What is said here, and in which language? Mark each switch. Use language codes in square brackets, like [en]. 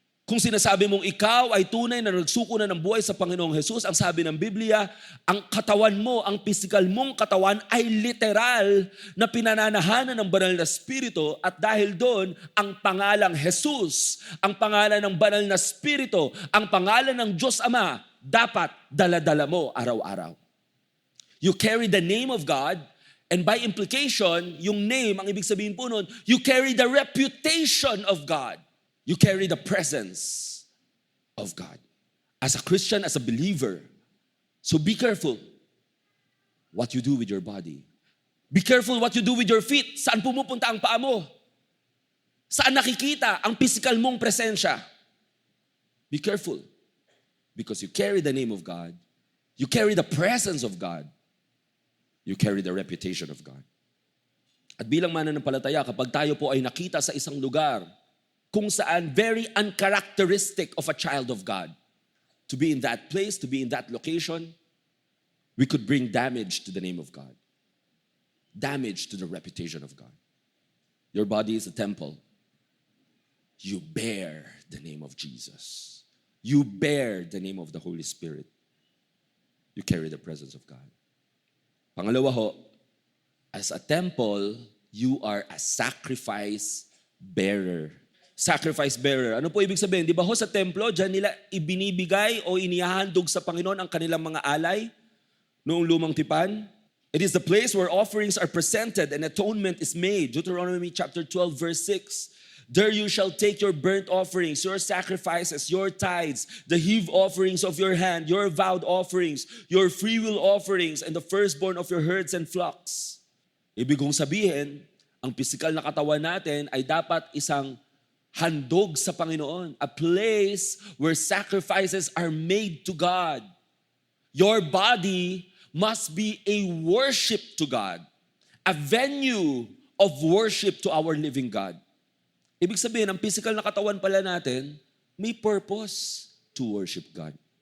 [tl] Kung sinasabi mong ikaw ay tunay na nagsuko na ng buhay sa Panginoong Jesus, ang sabi ng Biblia, ang katawan mo, ang physical mong katawan ay literal na pinananahanan ng banal na Espiritu at dahil doon, ang pangalang Jesus, ang pangalan ng banal na Espiritu, ang pangalan ng Diyos Ama, dapat dala-dala mo araw-araw. [en] You carry the name of God and by implication, [tl] yung name, ang ibig sabihin po nun, [en] you carry the reputation of God. You carry the presence of God. As a Christian, as a believer. So be careful what you do with your body. Be careful what you do with your feet. [tl] Saan pumupunta ang paa mo? Saan nakikita ang physical mong presensya? [en] Be careful. Because you carry the name of God. You carry the presence of God. You carry the reputation of God. [tl] At bilang mananampalataya, kapag tayo po ay nakita sa isang lugar kung saan [en] very uncharacteristic of a child of God, to be in that place, to be in that location, we could bring damage to the name of God. Damage to the reputation of God. Your body is a temple. You bear the name of Jesus. You bear the name of the Holy Spirit. You carry the presence of God. [tl] Pangalawa ho, [en] as a temple, you are a sacrifice bearer. Sacrifice bearer. [tl] Ano po ibig sabihin? Di ba ho sa templo, dyan nila ibinibigay o inihahandog sa Panginoon ang kanilang mga alay noong lumang tipan? [en] It is the place where offerings are presented and atonement is made. Deuteronomy chapter 12 verse 6. There you shall take your burnt offerings, your sacrifices, your tithes, the heave offerings of your hand, your vowed offerings, your freewill offerings, and the firstborn of your herds and flocks. [tl] Ibig kong sabihin, ang pisikal na katawan natin ay dapat isang handog sa Panginoon. [en] A place where sacrifices are made to God. Your body must be a worship to God. A venue of worship to our living God. [tl] Ibig sabihin, ang physical na katawan pala natin, may purpose [en] to worship God.